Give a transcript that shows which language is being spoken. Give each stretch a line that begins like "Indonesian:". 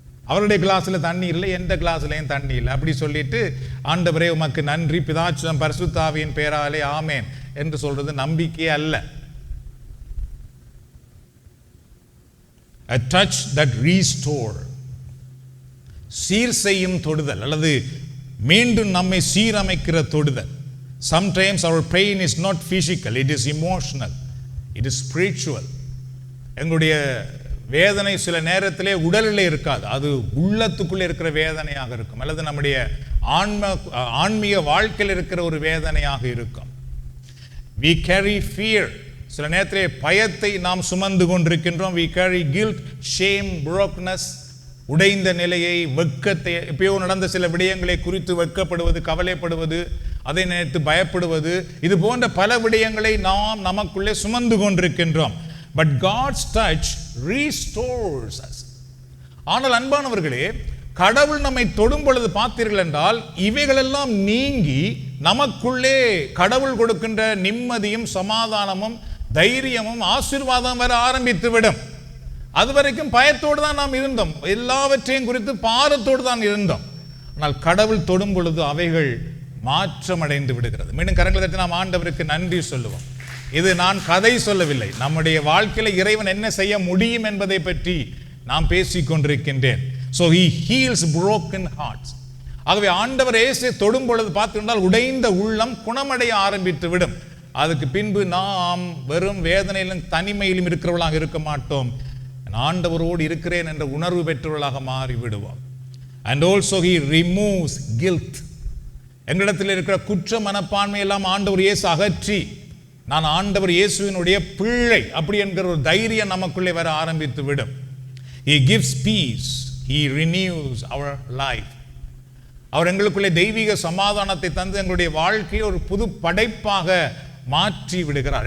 Tamil: அவருடைய கிளாஸில் தண்ணி இல்லை, எந்த கிளாஸ்லையும் தண்ணி இல்லை அப்படி சொல்லிட்டு ஆண்டவரே உமக்கு நன்றி, பிதாச்சும் பரிசுத்த ஆவியின் பேராலே ஆமேன் என்று சொல்றது நம்பிக்கை அல்ல.
English: A touch that restore,
Tamil: சீர் செய்யும் தொடுதல் அல்லது மீண்டும் நம்மை சீரமைக்கிற தொடுதல்.
English: Sometimes our pain is not physical, it is emotional, it is spiritual.
Tamil: எங்களுடைய வேதனை சில நேரத்திலே உடலிலே இருக்காது, அது உள்ளத்துக்குள்ளே இருக்கிற வேதனையாக இருக்கும், அல்லது நம்முடைய ஆன்மீக வாழ்க்கையில் இருக்கிற ஒரு வேதனையாக இருக்கும்.
English: We carry fear,
Tamil: சில நேரத்திலே பயத்தை நாம் சுமந்து கொண்டிருக்கின்றோம்.
English: We carry guilt, shame, brokenness,
Tamil: உடைந்த நிலையை, வெட்கத்தை, எப்பயோ நடந்த சில விடயங்களை குறித்து வெட்கப்படுவது, கவலைப்படுவது, அதை நினைத்து பயப்படுவது, இது போன்ற பல விடயங்களை நாம் நமக்குள்ளே சுமந்து கொண்டிருக்கின்றோம்.
English: But God's touch restores us.
Tamil: ஆனால் அன்பானவர்களே, கடவுள் நம்மை தொடும் பொழுது பார்த்தீர்கள் என்றால் இவைகளெல்லாம் நீங்கி நமக்குள்ளே கடவுள் கொடுக்கின்ற நிம்மதியும் சமாதானமும் தைரியமும் ஆசீர்வாதம் வர ஆரம்பித்து விடும். அது வரைக்கும் பயத்தோடு தான் நாம் இருந்தோம், எல்லாவற்றையும் குறித்து பாரத்தோடு தான் இருந்தோம். ஆனால் கடவுள் தொடும் பொழுது அவைகள் மாற்றமடைந்து விடுகிறது. மீண்டும் கரங்களை தட்டி நாம் ஆண்டவருக்கு நன்றி சொல்லுவோம். இது நான் கதை சொல்லவில்லை, நம்முடைய வாழ்க்கையில இறைவன் என்ன செய்ய முடியும் என்பதை பற்றி நாம் பேசிக் கொண்டிருக்கின்றேன்.
English: So he heals broken hearts.
Tamil: ஆகவே ஆண்டவர் இயேசு தொடும் பொழுது பார்த்திருந்தால் உடைந்த உள்ளம் குணமடைய ஆரம்பித்து விடும். அதுக்கு பின்பு நாம் வெறும் வேதனையிலும் தனிமையிலும் இருக்கிறவர்களாக இருக்க மாட்டோம், ஆண்டவரோடு இருக்கிறேன் என்ற உணர்வு பெற்றவர்களாக மாறி விடுவோம்.
English: And also he removes guilt.
Tamil: எங்களிடத்தில் இருக்கிற குற்ற மனப்பான்மை எல்லாம் ஆண்டவர் இயேசு அகற்றி நான் ஆண்டவர் இயேசுவினுடைய பிள்ளை அப்படி என்கிற ஒரு தைரியம் நமக்குள்ளே வர ஆரம்பித்து விடும்.
English: He gives peace. He renews our life.
Tamil: அவர் எங்களுக்குள்ளே தெய்வீக சமாதானத்தை தந்து எங்களுடைய வாழ்க்கையை ஒரு புது படைப்பாக மாற்றி விடுகிறார்.